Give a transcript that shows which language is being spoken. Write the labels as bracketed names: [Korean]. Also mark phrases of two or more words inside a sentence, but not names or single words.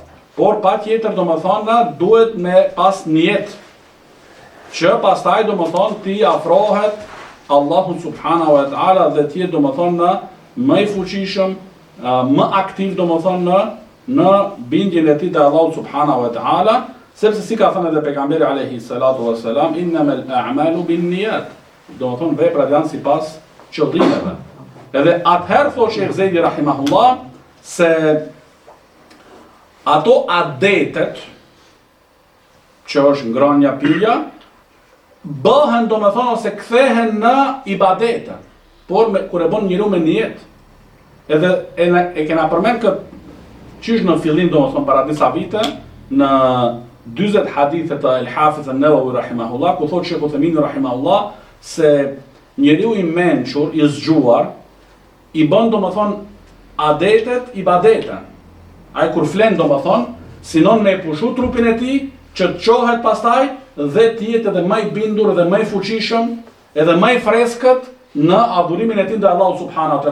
[Albanian] Por patjetër domethënë duhet me pas niyet që pastaj domethënë ti afrohet Allahu [Arabic] سبحانه وتعالى [Albanian] dhe ti domethënë më i fuqishëm, më aktiv domethënë në bindjen e tij te Allahu [Arabic] سبحانه وتعالى, [Albanian] sepse si ka thënë edhe pejgamberi [Arabic] عليه الصلاة والسلام, إنما الأعمال بالنيات. [Albanian] Domethënë veprat janë sipas qëllimeve. Edhe atëherë thotë Sheikh Zejdi rahimahullah se ato adetet që është ngrënia, pirja, bëhen domethënë ose kthehen në ibadete, por kur e bën njeriu me niyet. Edhe e kena përmend këtë çish në fillim domethënë para disa vite në 40 hadithe të El-Hafiz an-Nawawi rahimahullah, ku thotë Sheikh Uthaymeen rahimahullah se njeriu i mençur, i zgjuar, i bën domethënë adetet ibadete. Ai kur flen domethën, sinon me pushu trupin e tij që të qohet pastaj dhe të jetë edhe më i bindur dhe më i fuqishëm, edhe më i freskët në adhurimin e tij ndaj Allahut [Arabic] سبحانه وتعالى.